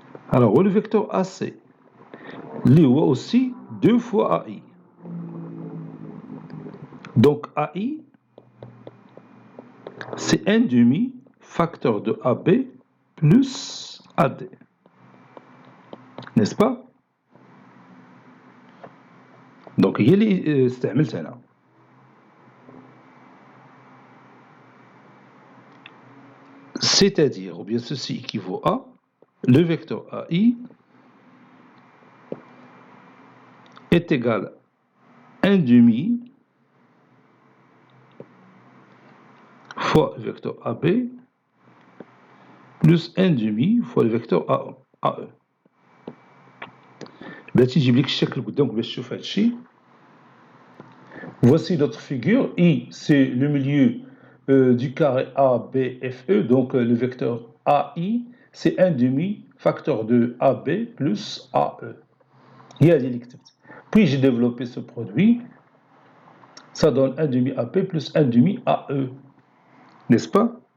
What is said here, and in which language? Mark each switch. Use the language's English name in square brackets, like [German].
[French] Alors le vecteur AC, lui aussi 2 fois AI. Donc AI, c'est 1 demi facteur de AB plus AD. N'est-ce pas? [Arabic] Donc هي اللي استعملت هنا. [French] C'est-à-dire, ou bien ceci équivaut à le vecteur AI est égal à 1 demi fois le vecteur AB plus 1 demi fois le vecteur AE. [Arabic] بلاتي نجيب لك الشكل قدامك باش تشوف هذا الشيء. [French] Voici notre figure. I, c'est le milieu du carré ABFE. Donc le vecteur AI, c'est 1 demi facteur de AB plus AE. Puis j'ai développé ce produit. Ça donne 1 demi AP plus 1 demi AE. N'est-ce pas?